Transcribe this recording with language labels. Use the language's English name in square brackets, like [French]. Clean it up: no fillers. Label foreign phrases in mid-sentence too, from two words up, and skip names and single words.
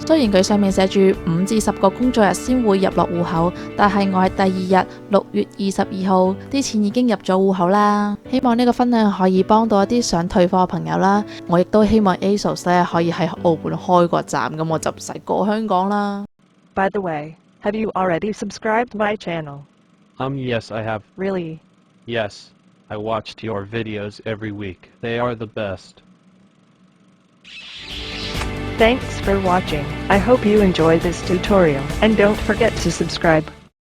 [Cantonese] 雖然佢上面寫住5至10個工作日先會入落戶口，但係我係第2日6月22號啲錢已經入咗戶口啦。希望呢個分享可以幫到一啲想退貨嘅朋友啦。我亦都希望 ASOS 呢可以喺澳門開個站，咁我就唔使過香港啦。 [English] By the way, have you already subscribed my channel? Yes, I have. Really? Yes, I watched your videos every week. They are the best. Thanks for watching. I hope you enjoy this tutorial and don't forget to subscribe.